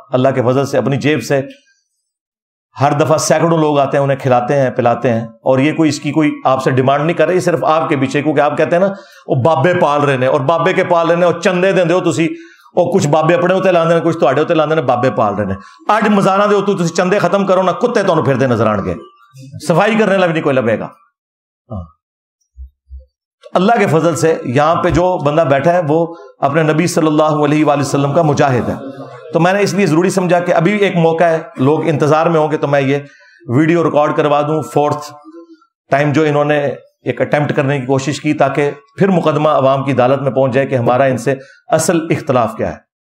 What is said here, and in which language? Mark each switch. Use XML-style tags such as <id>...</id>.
<ur>اللہ کے فضل سے اپنی جیب سے ہر دفعہ سینکڑوں لوگ آتے ہیں، انہیں کھلاتے ہیں پلاتے ہیں. اور یہ کوئی اس کی کوئی آپ سے ڈیمانڈ نہیں کر رہے، یہ صرف آپ کے پیچھے، کیونکہ آپ کہتے ہیں نا وہ بابے پال رہے ہیں، اور بابے کے پال رہے ہیں،</ur> <pa>اور چندے دیں ہو تسی، اور کچھ بابے اپنے ہوتے لاندے ہیں،</pa> <ur>کچھ تواڈے ہوتے لاندے ہیں، بابے پال رہے ہیں.</ur> <pa>اج مزاراں دے ہوتے تسی چندے ختم کرو نا، کتے تانوں پھردے نظر آن گے، صفائی کرنے والا بھی نہیں کوئی لبے گا.</pa> <ur>اللہ کے فضل سے یہاں پہ جو بندہ بیٹھا ہے وہ اپنے نبی صلی اللہ علیہ وآلہ وسلم کا مجاہد ہے. تو میں نے اس لیے ضروری سمجھا کہ ابھی ایک موقع ہے، لوگ انتظار میں ہوں گے، تو میں یہ ویڈیو ریکارڈ کروا دوں 4th ٹائم جو انہوں نے ایک اٹیمپٹ کرنے کی کوشش کی، تاکہ پھر مقدمہ عوام کی عدالت میں پہنچ جائے کہ ہمارا ان سے اصل اختلاف کیا ہے.</ur>